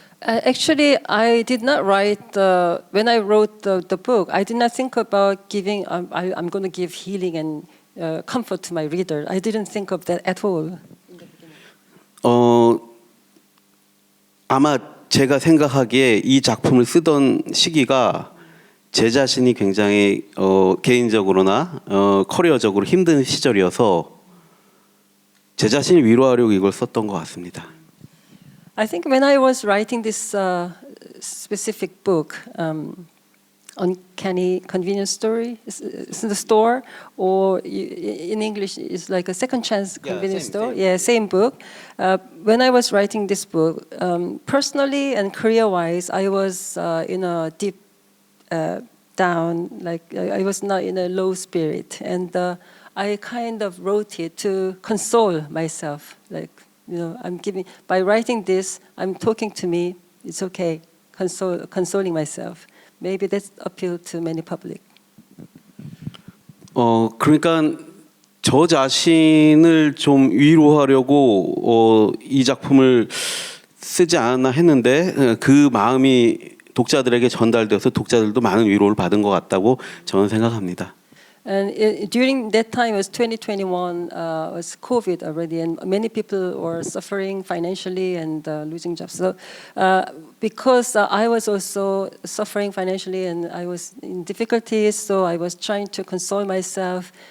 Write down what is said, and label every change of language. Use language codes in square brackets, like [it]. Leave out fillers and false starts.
[en] Actually, I did not write when I wrote the book. I did not think about giving. I'm going to give healing and comfort to my reader. I didn't think of that at all. [ko] 아마 제가 생각하기에 이 작품을 쓰던 시기가 제 자신이 굉장히 개인적으로나 커리어적으로 힘든 시절이어서 제 자신을 위로하려고 이걸 썼던 것 같습니다. [en] I think when I was writing this specific book, Uncanny Convenience Story, it's in the store, or in English it's like a second chance convenience store. Yeah, same book. When I was writing this book, personally and career-wise, I was in a deep down, like I was not in a low spirit, and I kind of wrote it to console myself. Like, you know, by writing this, I'm talking to me. It's okay, consoling myself. Maybe that's appeal to many public. [ko] 그러니까 저 자신을 좀 위로하려고 이 작품을 쓰지 않았나 했는데 그 마음이 독자들에게 전달돼서 독자들도 많은 위로를 받은 것 같다고 저는 생각합니다. [en] And during that time was 2021 was COVID already, and many people were suffering financially and losing jobs. So because I was also suffering financially and I was in difficulties, so I was trying to console myself.